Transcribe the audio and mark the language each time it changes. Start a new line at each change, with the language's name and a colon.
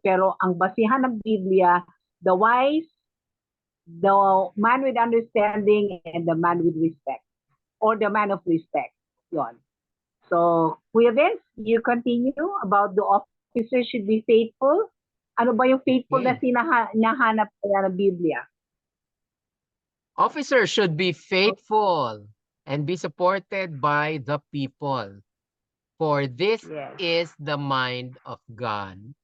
Filipino: Pero ang basihan ng Biblia,
English: the wise, the man with understanding, and the man with respect. Or the man of respect. Yon. So, Kuya Vince, you continue about the officer should be faithful.
Filipino: Ano ba yung faithful na hinahanap kaya ng Biblia?
English: Officers should be faithful and be supported by the people. For this is the mind of God.